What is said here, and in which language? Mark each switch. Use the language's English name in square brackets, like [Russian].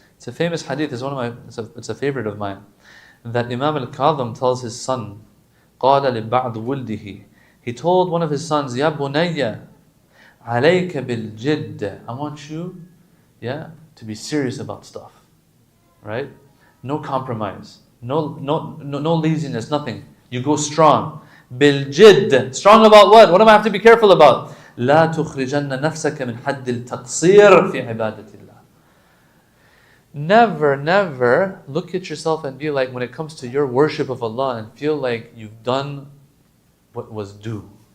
[English] It's a famous hadith, it's a favorite of mine. That Imam al-Kadhim tells his son, [Arabic] قَالَ لِبَعْضِ وُلْدِهِ, [English] he told one of his sons, [Arabic] يَا بُنَيَّ عَلَيْكَ بِالْجِدِّ, [English] I want you to be serious about stuff. Right? No compromise. No laziness, nothing. You go strong. بالجد. Strong about what? What do I have to be careful about? [Arabic] لا تخرجن نفسك من حد التقصير في عبادة الله. [English] Never look at yourself and be like, when it comes to your worship of Allah, and feel like you've done what was due.